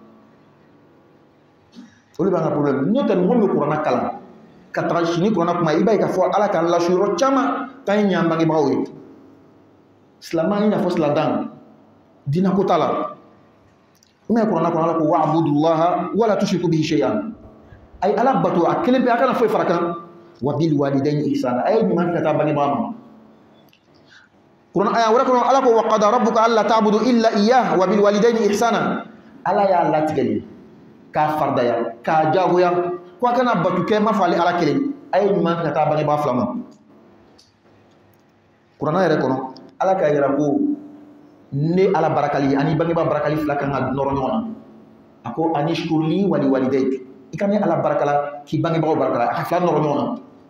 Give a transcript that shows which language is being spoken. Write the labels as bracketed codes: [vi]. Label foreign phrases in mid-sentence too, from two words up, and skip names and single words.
[bm] o de b'an ka problème n'o tɛ mɔgɔ min bɛ kuranɛ kalan ka taga sini kuranɛ kuma i b'a ye k'a fɔ ala k'an lasu yɔrɔ caman k'an ye ɲɛ an bangebagaw ye silamɛ i n'a fɔ siladan dinako t'a la mais kuranɛ kɔnɔ ala ko [ar] واعبدوا الله ولا تشركوا به شيئا [bm] ay ala bato a kelen pe a kana foyi fara kan [ar] وبالوالدين إحسانا [bm] ay ɲuman ka taa bangebaga ma kuranɛ aya wɛrɛ kɔnɔ ala ko [ar] وقضى ربك ألا تعبدوا إلا إياه وبالوالدين إحسانا [bm] ala y'a latigɛ k'a fardaya k'a jagoya ko a kana batu kɛ ma fɔ ale ala kelen a ye ɲuman ka taa bangebaga fila ma kuranɛ yɛrɛ kɔnɔ ala k'a yira ko ne ala barakali ani bangebaga barakali fila kan ka nɔrɔ ɲɔgɔn na a ko ani [ar] اشكر لي ولوالديك [bm] i ka ne ala barakala k'i bangebagaw barakala a ka fila nɔrɔ ɲɔgɔn na